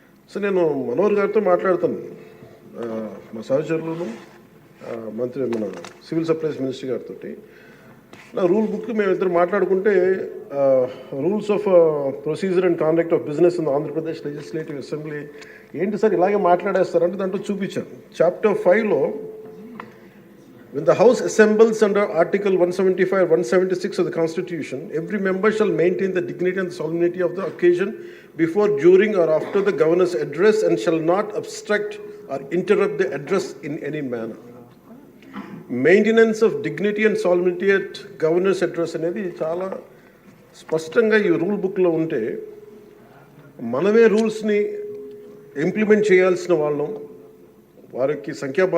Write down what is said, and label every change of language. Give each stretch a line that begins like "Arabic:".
Telugu: So నేను మనోహర్ గారితో మాట్లాడుతాను, మా సహచరులను, మన సివిల్ సప్లైస్ మినిస్టర్ గారితో. నా రూల్ బుక్ మేమిద్దరు మాట్లాడుకుంటే rules of procedure and conduct of business in Andhra Pradesh legislative assembly ఏంటి సార్ ఇలాగే మాట్లాడేస్తారంటే దాంట్లో చూపించాను. Chapter 5లో
English: when the House assembles under Article 175, 176 of the Constitution, every member shall maintain the dignity and solemnity of the occasion before, during or after the Governor's address and shall not obstruct or interrupt the address in any manner. Maintenance of dignity and solemnity at governor's address
Telugu: అనేది చాలా స్పష్టంగా ఈ rule బుక్లో ఉంటే మనమే రూల్స్ని implement చేయాల్సిన వాళ్ళం. వారికి సంఖ్యాబలం